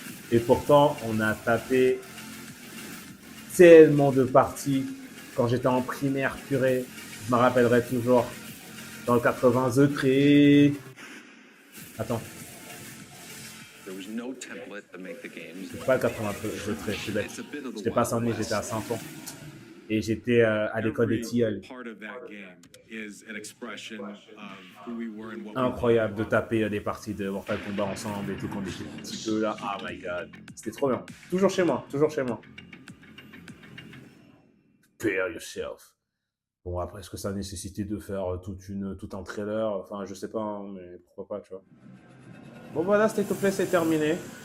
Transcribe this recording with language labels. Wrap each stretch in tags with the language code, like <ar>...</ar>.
<fr>Et pourtant, on a tapé tellement de parties quand j'étais en primaire, purée. Je me rappellerai toujours. Dans le 80 The Tree. Attends.</fr> <en>There was no template to make the games.</en> <fr>C'est pas le 80 The Tree, je suis bête. J'étais pas à Saint-Denis, j'étais à Saint-Ouen. Et j'étais à l'école des Tilleuls.</fr> <en>Part of that game is an expression of who we were and what we</en> <fr>Incroyable de taper des parties de Mortal Kombat ensemble et tout quand on était un petit peu là. Oh my god. C'était trop bien. Toujours chez moi, toujours chez moi. Prepare yourself. Bon, après, est-ce que ça nécessitait de faire tout un trailer? Enfin, je sais pas, hein, mais pourquoi pas, tu vois. Bon, voilà, State of Play, c'est terminé.</fr>